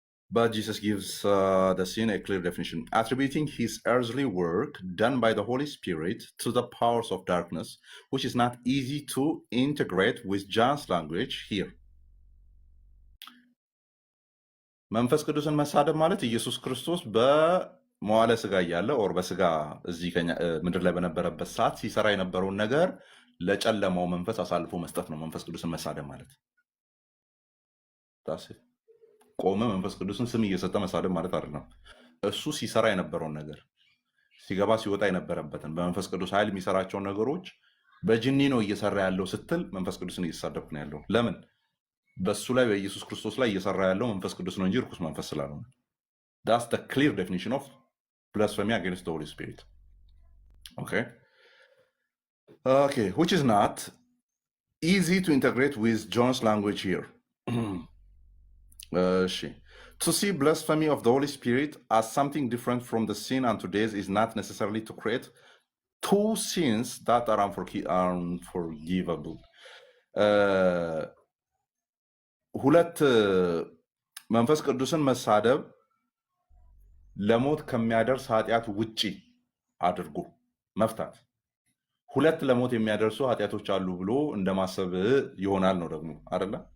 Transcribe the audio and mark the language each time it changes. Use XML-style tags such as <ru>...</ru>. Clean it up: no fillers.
<en>But Jesus gives the sin a clear definition, attributing his earthly work done by the Holy Spirit to the powers of darkness, which is not easy to integrate with John's language here.</en> <am>መንፈስ ቅዱስን መሳደብ ማለት ኢየሱስ ክርስቶስ በመዋለ ስጋ እያለ ኦር በስጋ እዚህ ምድር ላይ በነበረበት ሰዓት ሲሰራ የነበረውን ነገር ለጨለማው መንፈስ አሳልፎ መስጠት ነው። መንፈስ ቅዱስን መሳደብ ማለት ቆመ መንፈስ ቅዱስን ስም እየሰጠ መሳደብ ማለት አይደለም። እሱ ሲሰራ የነበረውን ነገር ሲገባ ሲወጣ የነበረበትን በመንፈስ ቅዱስ ኃይል የሚሰራቸውን ነገሮች በጅኒ ነው እየሰራ ያለው ስትል መንፈስ ቅዱስን እየተሳደብክ ነው ያለው። ለምን? በሱ ላይ በኢየሱስ ክርስቶስ ላይ እየሰራ ያለው መንፈስ ቅዱስ ነው እንጂ ርኩስ መንፈስ ስላልሆነ።</am> <en>that's the clear definition of blasphemy against the Holy Spirit. Okay, which is not easy to integrate with John's language here. To see blasphemy of the Holy Spirit as something different from the sin unto death is not necessarily to create two sins that are unforgivable.</en> <am>ሁለት መንፈስ ቅዱስን መሳደብ ለሞት ከሚያደርስ ኃጢአት ውጪ አድርጎ መፍታት ሁለት ለሞት የሚያደርሱ ኃጢአቶች አሉ ብሎ እንደማሰብ ይሆናል ነው ደግሞ አይደለ?</am>